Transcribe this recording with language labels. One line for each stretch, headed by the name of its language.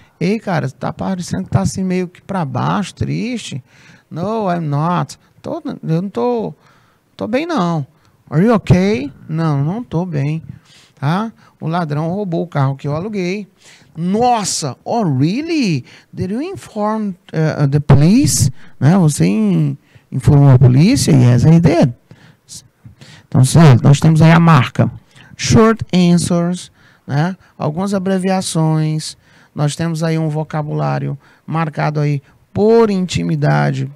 Portuguese: Ei, cara, tá parecendo que tá assim meio que para baixo, triste.
English: No, I'm not.
Portuguese: Eu não tô bem, não.
English: Are you okay?
Portuguese: Não, não tô bem. Tá? O ladrão roubou o carro que eu aluguei. Nossa,
English: oh, really? Did you inform the police?
Portuguese: Né? Você informou a polícia?
English: Yes, I did.
Portuguese: Então, certo, nós temos aí a marca short answers, né? Algumas abreviações. Nós temos aí um vocabulário marcado aí por intimidade.